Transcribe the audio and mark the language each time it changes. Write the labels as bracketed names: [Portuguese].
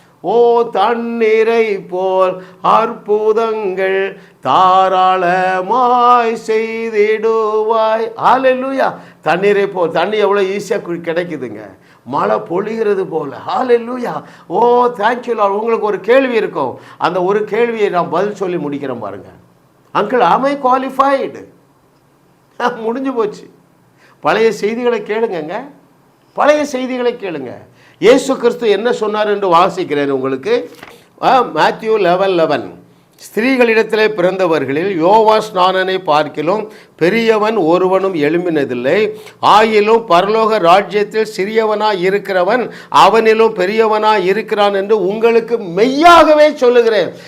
[Tamil] ஓ தண்ணீரை போல் அற்புதங்கள் தாராளமாய் செய்திடுவாய். ஹல்லேலூயா. தண்ணீரை போல், தண்ணி எவ்வளோ ஈஸியாக கிடைக்குதுங்க, மழை பொழிகிறது போல. ஹல்லேலூயா. [English] Oh thank you Lord. [Tamil] உங்களுக்கு ஒரு கேள்வி இருக்கும், அந்த ஒரு கேள்வியை நான் பதில் சொல்லி முடிக்கிறேன் பாருங்க. [English] Uncle am I qualified? [Tamil] முடிஞ்சு போச்சு. பழைய செய்திகளை கேளுங்க, பழைய செய்திகளை கேளுங்க. இயேசு கிறிஸ்து என்ன சொன்னார் என்று வாசிக்கிறேன் உங்களுக்கு. மேத்யூ 11:11. ஸ்திரீகளிடத்திலே பிறந்தவர்களில் யோவான் ஸ்நானனை பார்க்கிலும் பெரியவன் ஒருவனும் எழும்பினதில்லை, ஆயிலும் பரலோக ராஜ்யத்தில் சிறியவனாய் இருக்கிறவன் அவனிலும் பெரியவனாய் இருக்கிறான் என்று உங்களுக்கு மெய்யாகவே சொல்லுகிறேன்.